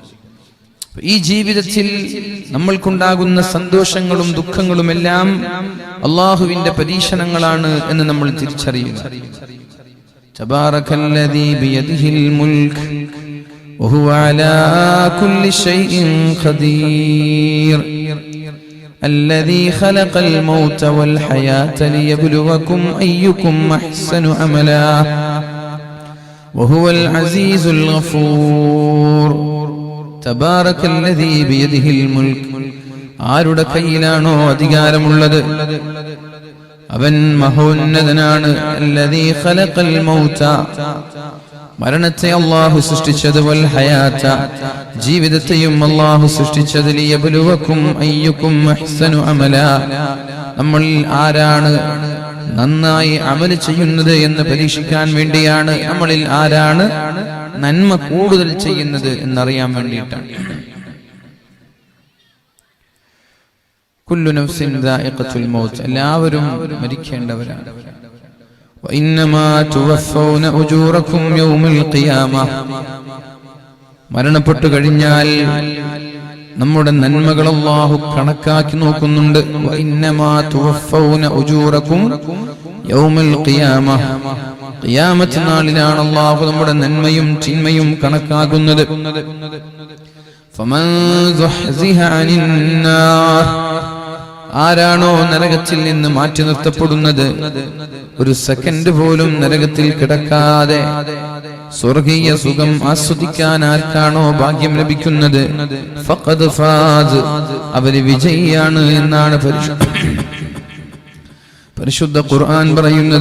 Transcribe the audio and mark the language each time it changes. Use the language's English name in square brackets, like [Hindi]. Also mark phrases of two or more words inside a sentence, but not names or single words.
[Malayalam] ഈ ജീവിതത്തിൽ നമ്മൾക്കുണ്ടാകുന്ന സന്തോഷങ്ങളും ദുഃഖങ്ങളും എല്ലാം അല്ലാഹുവിന്റെ പരീക്ഷണങ്ങളാണ് എന്ന് നമ്മൾ തിരിച്ചറിയുക. [Arabic] تبارك الذي بيده الملك وهو على كل شيء قدير الذي خلق الموت والحياة ليبلوكم أيكم أحسن عملا وهو العزيز الغفور تبارك الذي بيده الملك. [Malayalam] ആരുടെ കയ്യിലാണോ അധികാരമുള്ളത് അവൻ മഹോന്നതനാണ്. [Arabic] الذي خلق الموت, [Malayalam] മരണത്തെ അല്ലാഹു സൃഷ്ടിച്ചത്, [Arabic] والحياة, [Malayalam] ജീവിതത്തെയും അല്ലാഹു സൃഷ്ടിച്ചത്, [Arabic] ليبلوكم أيكم أحسن عملا, [Malayalam] നമ്മൾ ആരാണ് നന്നായി അമൽ ചെയ്യുന്നത് എന്ന് പരീക്ഷിക്കാൻ വേണ്ടിയാണ്. നമ്മളിൽ ആരാണ് നന്മ കൂടുതൽ ചെയ്യുന്നത് എന്നറിയാൻ വേണ്ടിയിട്ടാണ്. [Arabic] كل نفس ذائقة الموت, [Malayalam] എല്ലാവരും മരിക്കേണ്ടവരാണ്. [Arabic] وإنما توفون أجوركم يوم القيامة, [Malayalam] മരണപ്പെട്ടു കഴിഞ്ഞാൽ നമ്മുടെ നന്മകൾ അല്ലാഹു കണക്കാക്കി നോക്കുന്നുണ്ട്. [Arabic] وإنما توفون أجوركم يوم القيامة, [Malayalam] ഖിയാമത്ത് നാളിലാണ് അല്ലാഹു നമ്മുടെ നന്മയും തിന്മയും കണക്കാക്കുന്നത്. [Arabic] فمن زحزح عن النار, [Malayalam] ആരാണോ നരകത്തിൽ നിന്ന് മാറ്റി നിർത്തപ്പെടുന്നത്, ഒരു സെക്കൻഡ് പോലും നരകത്തിൽ കിടക്കാതെ സ്വർഗീയ സുഖം ആസ്വദിക്കാൻ ആർക്കാണോ ഭാഗ്യം ലഭിക്കുന്നത്, [Arabic] فقد فاز, [Malayalam] അവര് വിജയിയാണ് എന്നാണ് പരിശുദ്ധ ഖുർആൻ പറയുന്നത്.